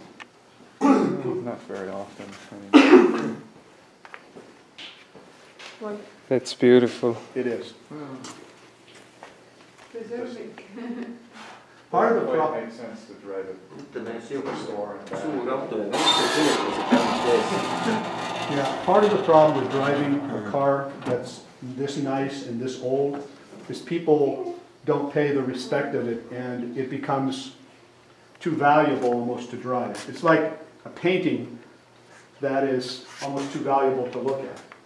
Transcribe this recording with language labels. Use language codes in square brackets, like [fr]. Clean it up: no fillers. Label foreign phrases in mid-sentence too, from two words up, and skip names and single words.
[en] Not very often. I mean, Why? That's beautiful. It is. Preserving. Part of the it problem. makes sense to drive it [et] Ütleme sihukest [en] store and back. [et] suur auto ja kuljetused ainult ees. [en] Yeah, part of the problem with driving a car that's this nice and this old is people don't pay the respect of it, and it becomes too valuable almost to drive. It's like a painting that is almost too valuable to look at.